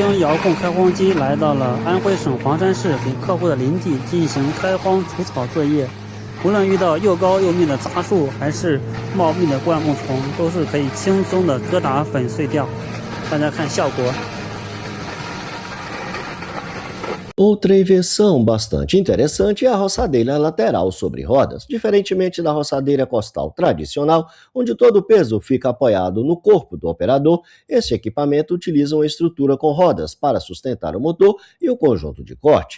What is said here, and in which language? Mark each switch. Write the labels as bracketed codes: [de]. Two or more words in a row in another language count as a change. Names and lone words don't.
[zh] 星遥控开荒机来到了安徽省黄山市，给客户的林地进行开荒除草作业。无论遇到又高又密的杂树，还是茂密的灌木丛，都是可以轻松的疙瘩粉碎掉。大家看效果。 [pt] Outra invenção bastante interessante é a roçadeira lateral sobre rodas. Diferentemente da roçadeira costal tradicional, onde todo o peso fica apoiado no corpo do operador, este equipamento utiliza uma estrutura com rodas para sustentar o motor e o conjunto de corte.